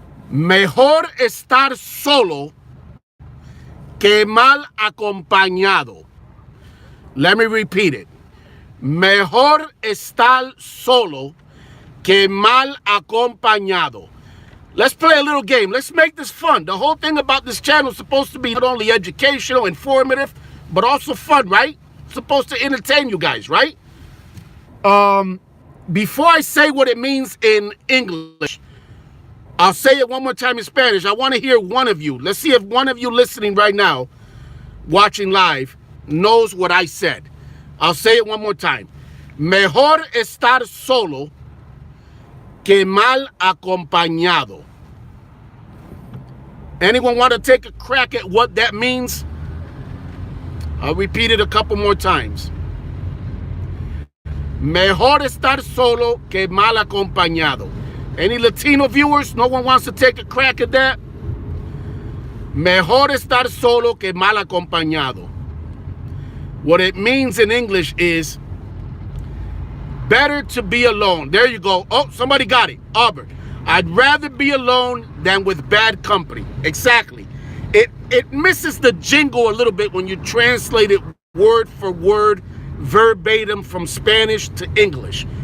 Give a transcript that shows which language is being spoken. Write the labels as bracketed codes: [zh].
[es] Mejor estar solo que mal acompañado. [en] Let me repeat it. [es] Mejor estar solo que mal acompañado. [en] Let's play a little game. Let's make this fun. The whole thing about this channel is supposed to be not only educational, informative, but also fun, right? It's supposed to entertain you guys, right? Before I say what it means in English, I'll say it one more time in Spanish. I want to hear one of you. Let's see if one of you listening right now, watching live, knows what I said. I'll say it one more time. [es] Mejor estar solo que mal acompañado. [en] Anyone want to take a crack at what that means? I'll repeat it a couple more times. [es] Mejor estar solo que mal acompañado. [en] Any Latino viewers? No one wants to take a crack at that? [es] Mejor estar solo que mal acompañado. [en] What it means in English is better to be alone. There you go. Oh, somebody got it. Auburn. I'd rather be alone than with bad company. Exactly. It misses the jingle a little bit when you translate it word for word, verbatim from Spanish to English.